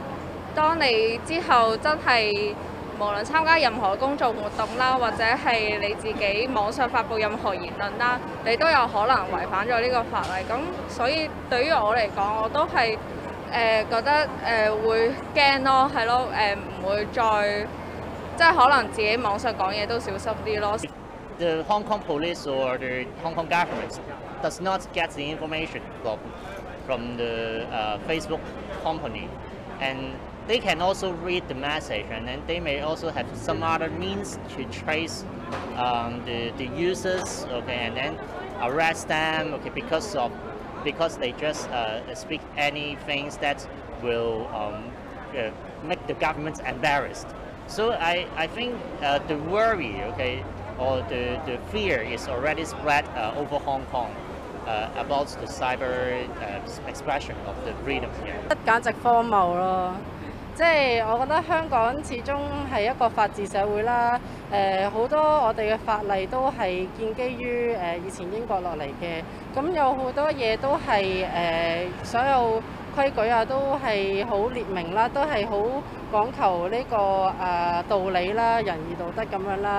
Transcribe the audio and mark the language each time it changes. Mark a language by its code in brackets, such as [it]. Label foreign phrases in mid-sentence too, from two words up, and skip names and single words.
[yue] 當你之後真係無論參加任何公眾活動啦，或者係你自己網上發布任何言論啦，你都有可能違反咗呢個法例。咁所以對於我嚟講，我都係覺得會驚咯，係咯，唔會再即係可能自己網上講嘢都小心啲咯。 [en] The Hong Kong police or the Hong Kong government does not get the information from the Facebook company, and they can also read the message, and then they may also have some other means to trace the users, okay, and then arrest them, okay, because they just speak any things that will make the government embarrassed. So I think the worry, okay, or the fear is already spread over Hong Kong about the cyber expression of the freedom here. [yue] 簡直荒謬咯！即係我覺得香港始終係一個法治社會啦。好多我哋嘅法例都係建基於以前英國落嚟嘅，咁有好多嘢都係所有規矩啊都係好列明啦，都係好講求呢個道理啦、仁義道德咁樣啦。